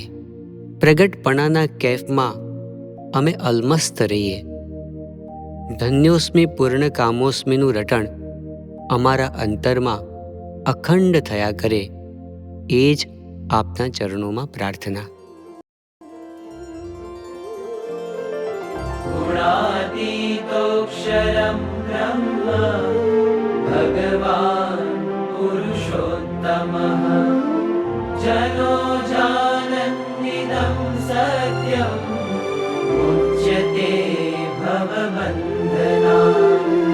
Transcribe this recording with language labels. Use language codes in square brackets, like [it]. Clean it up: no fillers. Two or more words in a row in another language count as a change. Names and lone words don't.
[gu] પ્રગટપણાના કેફમાં અમે અલમસ્ત રહીએ. [sa] ધન્યોસ્મિ પૂર્ણ કામોસ્મિનું [gu] રટણ અમારા અંતરમાં અખંડ થયા કરે એ જ આપના ચરણોમાં પ્રાર્થના. [sa] गुणातीतोऽक्षरं ब्रह्म भगवान् पुरुषोत्तमः जनो जानन्निदं सत्यम् मुच्यते भवबन्धनात्.